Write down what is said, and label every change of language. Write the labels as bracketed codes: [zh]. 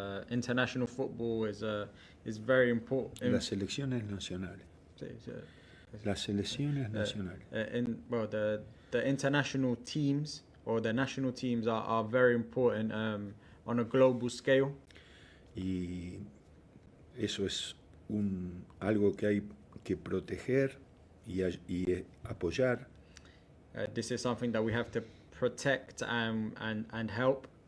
[en] International football is very important. [es] Las selecciones nacionales. Las selecciones nacionales. [en] The international teams or the national teams are very important on a global scale. [es] Y eso es algo que hay que proteger y apoyar. [en] This is something that we have to protect and help.